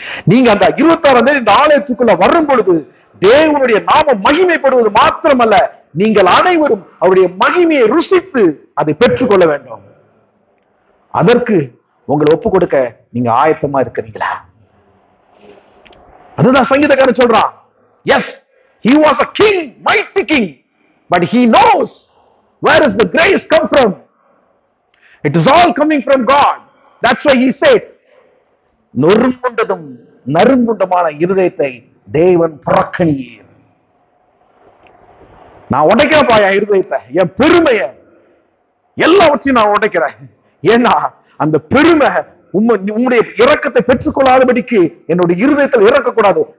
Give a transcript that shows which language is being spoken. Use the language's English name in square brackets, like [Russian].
[Tamil] நீங்க அந்த 26ஆம் தேதி இந்த ஆலயத்துக்குள்ள வரும் பொழுது தேவனுடைய நாம மகிமைப்படுவது மாத்திரமல்ல, நீங்கள் அனைவரும் அவருடைய மகிமையை ருசித்து அதை பெற்றுக்கொள்ள வேண்டும். அதற்கு உங்களை ஒப்பு கொடுக்க நீங்க ஆயத்தமா இருக்கிறீங்களா? அதுதான் சங்கீதக்காரன் சொல்றான். [English] Yes, he was a king, mighty king, but he knows where is the grace come from. It is all coming from God. That's why he said, [Tamil] நொறுங்குண்டதும் நறுங்குண்டமான இருதயத்தை தேவன் புறக்கணியீர். நான் உடைக்கிறப்பா என் இருதயத்தை, என் பெருமைய எல்லாவற்றையும் நான் உடைக்கிறேன். ஏன்னா அந்த பெருமை உம்முடைய இரக்கத்தை பெற்றுக்கொள்ளாதபடிக்கு என்னுடைய இருதயத்தில் இறக்கக்கூடாது.